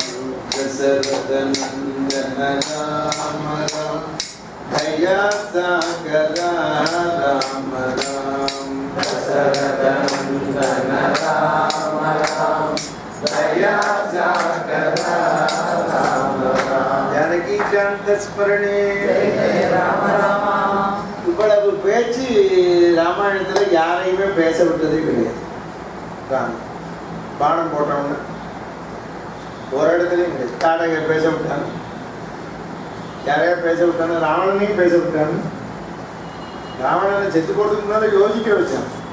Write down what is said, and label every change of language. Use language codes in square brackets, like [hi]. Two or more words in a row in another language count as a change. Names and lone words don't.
[sa] दशरथ नंदन राम राम दया सागर राम राम दशरथ नंदन राम राम दया सागर राम राम जानकी कांत स्मरणे जय राम राम [ta] இவ்வளவு பேச்சு ராமாயணத்துல யாரையுமே பேச விட்டதே கிடையாது. பானம் போட்டவங்க ஒரு இடத்துலையும் கிடையாது. தாடகை பேச விட்டாங்க, யாரையா பேச விட்டாங்க, ராவணனையும் பேச விட்டாங்க. ராவணனை செத்து போறதுக்கு முன்னால யோசிக்க வச்சான்.